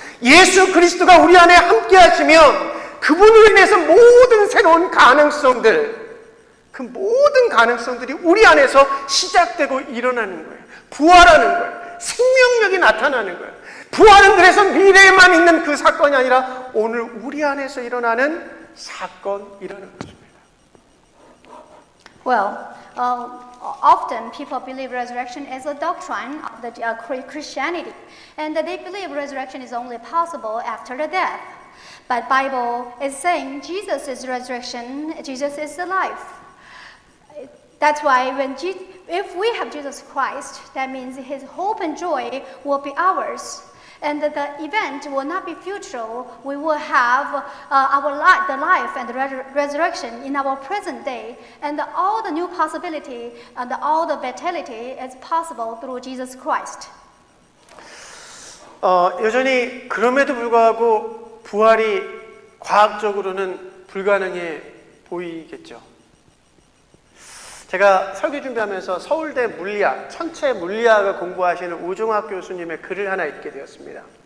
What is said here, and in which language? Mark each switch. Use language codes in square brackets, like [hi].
[ko] 예수 그리스도가 우리 안에 함께 하시면 그분으로 인해서 모든 새로운 가능성들, 그 모든 가능성들이 우리 안에서 시작되고 일어나는 거예요. 부활하는 거예요. 생명력이 나타나는 거예요. 부활은 그래서 미래에만 있는 그 사건이 아니라 오늘 우리 안에서 일어나는 사건이라는 것입니다. [en] Well, often people believe resurrection as a doctrine of the Christianity, and they believe resurrection is only possible after the death. But Bible is saying Jesus is resurrection, Jesus is the life. That's why if we have Jesus Christ, that means His hope and joy will be ours. And the event will not be future. We will have the life and the resurrection in our present day. And all the new possibility and all the vitality is possible through Jesus Christ. [ko] 여전히 그럼에도 불구하고 부활이 과학적으로는 불가능해 보이겠죠. 제가 설교 준비하면서 서울대 물리학, 천체 물리학을 공부하시는 우종학 교수님의 글을 하나 읽게 되었습니다.